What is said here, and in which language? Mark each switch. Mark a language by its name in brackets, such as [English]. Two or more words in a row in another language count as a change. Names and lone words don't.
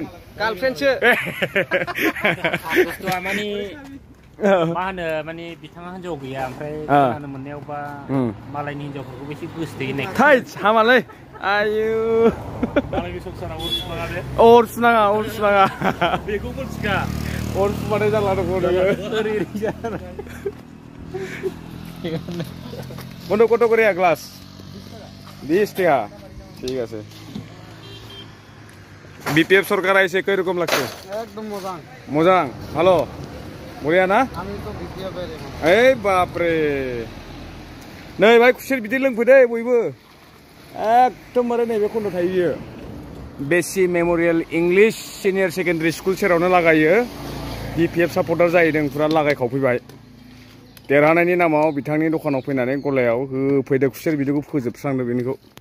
[Bodo] गार्लफ्रेन्डसो बुस्थुआ माने मा होनो माने बिथाङा हिनजाव गैया ओमफ्राय खोनानो मोननायावबा मालायनि हिनजावफोरखौ एसे गोसोथोयो होननाय थैस हामालै आयु मालायनि संसारा अर सुनाङा बेखौ मोनथिखा अर सुबाथाय जारला दङ बन्द [Bangla] কত করে গ্লাস 20 টাকা ঠিক আছে BPF সরকার আইছে কই রকম লাগছে একদম মজাং ভালো বড়িয়া না আমি তো BPF এর এই বাপ রে [Bodo] नै भाई खुसेर बिदै लोंफैदो बयबो एकदमबारे नैबे खन्द थायो बियो बेसि मेमोरियल इंलिश सिनियर सेकेंडारि स्कुल सेरावनो लागायो BPF सापर्टार जाहैदों फुरा लागायखावफैबाय देरहानायनि नामाव बिथांनि दखानाव फैनानै गलायाव होफैदो खुसेर बिदैखौ फोजोबस्रांदो बेनिखौ